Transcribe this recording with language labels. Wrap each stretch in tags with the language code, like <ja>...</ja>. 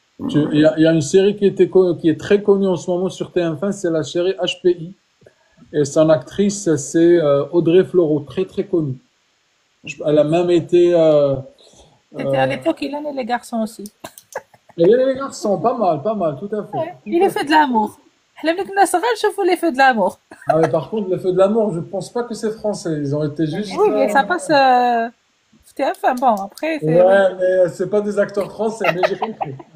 <fr>Il y a une série qui est très connue en ce moment sur TF1, c'est la série HPI. Et son actrice, c'est Audrey Fleurot, très très connue. Elle a même été... C'était à l'époque, il en est les garçons aussi. Et les garçons, pas mal, tout à fait. Il est fait de l'amour.</fr> <ar>حنا ملي كنا صغار نشوفوا</ar> <fr>les feux de l'amour. Ah mais par contre, les Feux de l'amour, je pense pas que c'est français. Ils ont été juste... Oui, mais ça passe c'était enfin bon, après Ouais, mais c'est pas des acteurs français, mais j'ai compris.</fr>